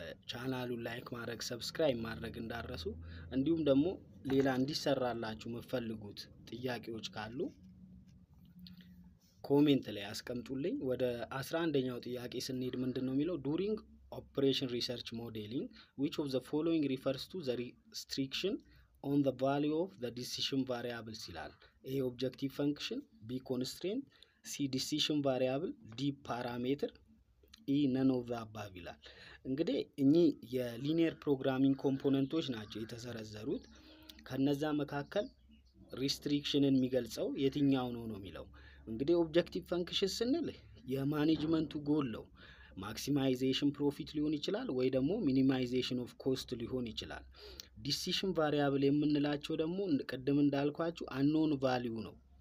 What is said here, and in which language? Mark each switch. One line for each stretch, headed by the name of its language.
Amharic: ቻናሉን ላይክ ማድረግ ሰብስክራይብ ማድረግ እንዳረሱ፣ እንዲሁም ደግሞ ሌላ እንዲሰራላችሁ የምትፈልጉት ጥያቄዎች ካሉ ኮሜንት ላይ አስቀምጡልኝ። ወደ 11ኛው ጥያቄ ስንሄድ ምንድነው የሚለው?
English: ዱሪንግ ኦፕሬሽን ሪሰርች ሞዴሊንግ which of the following refers to the restriction on the value of the decision variables
Amharic: ይላል።
English: A objective function፣ B constraint፣ C decision variable፣ D parameter፣ E none of the above ይላል።
Amharic: እንግዲህ እኚህ የሊኒየር ፕሮግራሚንግ ኮምፖነንቶች ናቸው የተዘረዘሩት። ከነዛ መካከል ሪስትሪክሽንን የሚገልጸው የትኛው ነው የሚለው እንግዲህ ኦብጀክቲቭ ፈንክሽን ስንል የማኔጅመንቱ ጎል ነው። ማክሲማይዜሽን ፕሮፊት ሊሆን ይችላል ወይ ደግሞ ሚኒማይዜሽን ኦፍ ኮስት ሊሆን ይችላል። ዲሲሽን ቫሪያብል የምንላቸው ደግሞ ቅድም እንዳልኳችሁ አንኖን ቫልዩ ነው።